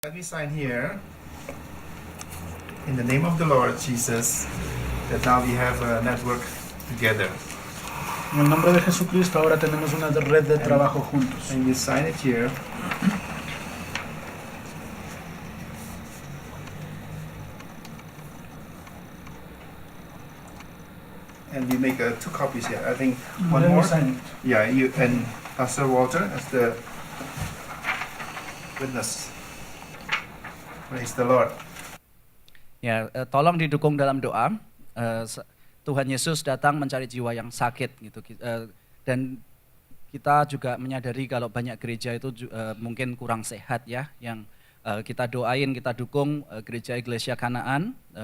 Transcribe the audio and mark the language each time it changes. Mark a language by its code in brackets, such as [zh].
[en] Let me sign here in the name of the Lord Jesus that now we have a network together. [es] En el nombre de Jesucristo ahora tenemos una red de trabajo juntos. [en] And you sign it here. And we make 2 copies here. I think one Let me more. sign it. Yeah, you and Pastor Walter as the witness. Praise the Lord. [id] Ya, tolong didukung dalam doa. Tuhan Yesus datang mencari jiwa yang sakit gitu. Dan kita juga menyadari kalau banyak gereja itu mungkin kurang sehat ya. Yang kita doain, kita dukung gereja Iglesia Kanaan.